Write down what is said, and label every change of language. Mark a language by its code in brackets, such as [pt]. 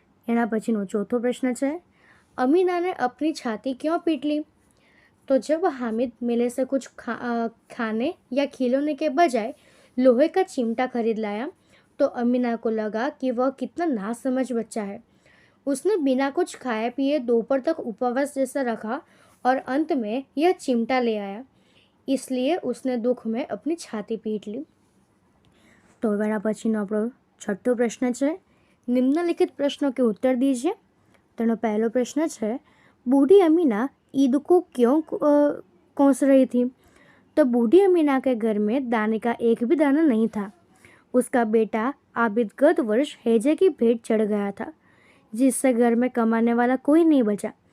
[gu] एना पछीनो चौथो [hi] प्रश्न है, अमीना ने अपनी छाती क्यों पीट ली तो जब हामिद मेले से कुछ खाने या खिलौने के बजाय लोहे का चिमटा खरीद लाया तो अमीना को लगा कि वह कितना नासमझ बच्चा है. उसने बिना कुछ खाए पिए दोपहर तक उपवास जैसा रखा और अंत में यह चिमटा ले आया, इसलिए उसने दुख में अपनी छाती पीट ली। [gu] તો હવે એના પછીનો આપણો છઠ્ઠો પ્રશ્ન છે, નિમ્નલિખિત પ્રશ્નો [hi] के उत्तर दीजिए। [gu] તેનો પહેલો પ્રશ્ન છે, [hi] बूढ़ी अमीना ईद को क्यों कोस रही थी? तो बूढ़ी अमीना के घर में दाने का एक भी दाना नहीं था। उसका बेटा आबिद गत वर्ष हैजे की भेंट चढ़ गया था, जिससे घर में कमाने वाला कोई नहीं बचा।